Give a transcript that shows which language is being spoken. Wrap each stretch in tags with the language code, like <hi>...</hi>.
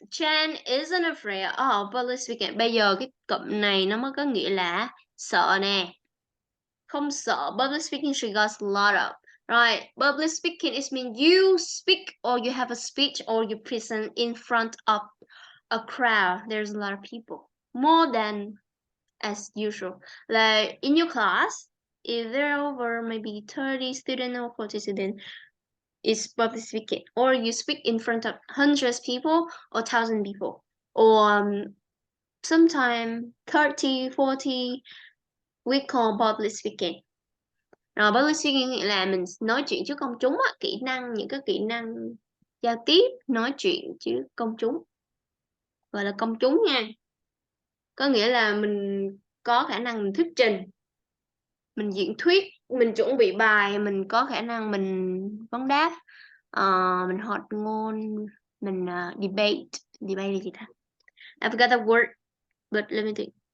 <en>Chen isn't afraid of public speaking.</en> <vi>Bây giờ cái cụm này nó mới có nghĩa là sợ nè. Không sợ.</vi> <en>Public speaking she got a lot of. Right. Public speaking is mean you speak or you have a speech or you present in front of a crowd. There's a lot of people. More than as usual. Like in your class, if there are over maybe 30 students or 40 students, it's public speaking. Or you speak in front of hundreds of people or 1,000 people. Or sometimes 30, 40, we call public speaking.</en> <vi>Rồi public speaking nghĩa là mình nói chuyện trước công chúng á, kỹ năng, những cái kỹ năng giao tiếp, nói chuyện trước công chúng. Gọi là công chúng nha. Có nghĩa là mình có khả năng mình thuyết trình, mình diễn thuyết, mình chuẩn bị bài, mình có khả năng mình vấn đáp, mình hoạt ngôn, mình debate. Debate là gì ta?</vi> <en>I forgot the word, but let me think.</en>